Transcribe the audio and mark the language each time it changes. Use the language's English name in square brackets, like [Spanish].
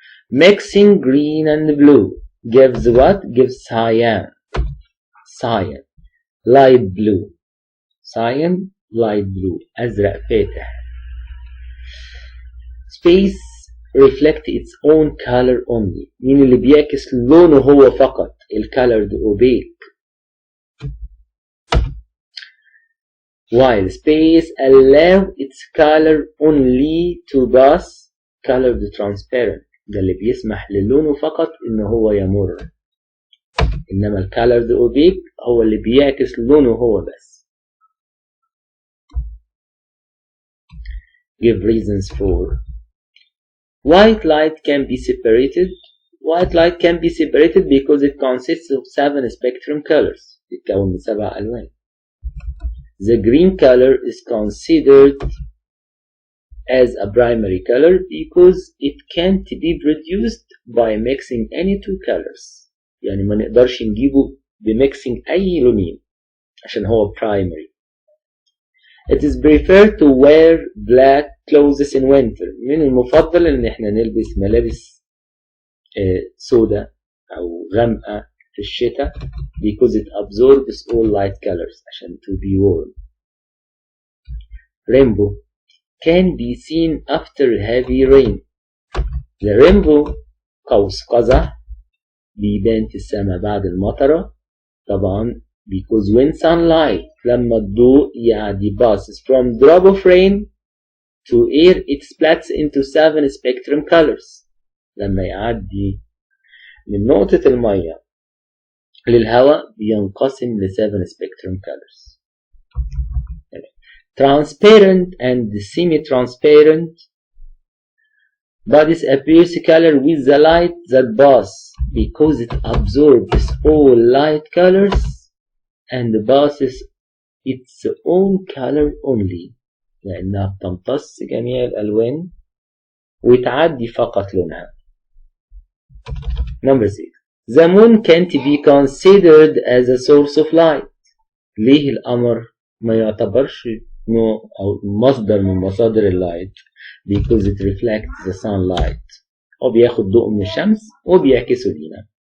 [English] Mixing green and blue gives what? Gives cyan. Cyan. Light blue. Cyan, light blue. [Arabic] أزرق فاتح. [English] Space reflect its own color only. [Arabic] مين اللي بيعكس لونه هو فقط؟ الcolored opaque. [English] While space allow its color only to pass colored transparent. [Arabic] ده اللي بيسمح للونه فقط إن هو يمر. إنما الcolored opaque هو اللي بيعكس لونه هو بس. [English] Give reasons for. White light can be separated. White light can be separated because it consists of 7 spectrum colors. [Arabic] يتكون من 7 ألوان. [English] The green color is considered as a primary color because it can't be produced by mixing any 2 colors. [Arabic] يعني ما نقدرش نجيبه بمixing أي لونين عشان هو primary. [English] It is preferred to wear black clothes in winter. [Arabic] من المفضل إن إحنا نلبس ملابس سوداء أو غامقة في الشتاء [English] because it absorbs all light colors [Arabic] عشان [English] to be warm. Rainbow can be seen after heavy rain. The rainbow [Arabic] قوس قزح بيبان في السماء بعد المطرة طبعا [English] because when sunlight [Arabic] لما الضوء يعدي [English] passes from drop of rain to air it splits into 7 spectrum colors. [Arabic] لما يعدي من نقطة المية للهواء بينقسم ل 7 spectrum colors. [English] Transparent and semi-transparent bodies appears color with the light that pass because it absorbs all light colors and passes its own color only [Arabic] لأنها بتمتص جميع الألوان وتعدي فقط لونها. [English] Number 6. The moon can't be considered as a source of light. [Arabic] ليه القمر ما يعتبرش أو مصدر من مصادر اللايت [English] because it reflects the sunlight. [Arabic] هو بياخد ضوء من الشمس وبيعكسه لينا.